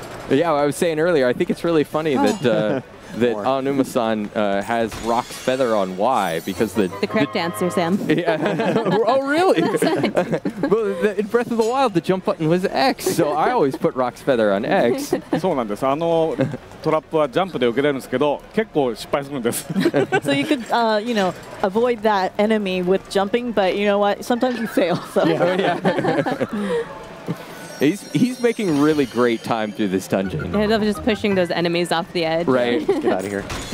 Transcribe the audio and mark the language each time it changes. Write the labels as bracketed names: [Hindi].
[English] Yeah, I was saying earlier, I think it's really funny that that Anuma-san has Rock's feather on Y because the crep dancer, Sam. Yeah. Oh, really? Well, in Breath of the Wild, the jump button was X, so I always put Rock's feather on X. [Japanese] そうなんです。トラップはジャンプで受けれるんですけど、結構失敗するんです。 [English] So you could, you know, avoid that enemy with jumping, but you know what? Sometimes you fail. So. Yeah. He's making really great time through this dungeon. Yeah, they're just pushing those enemies off the edge. Right. Get out of here.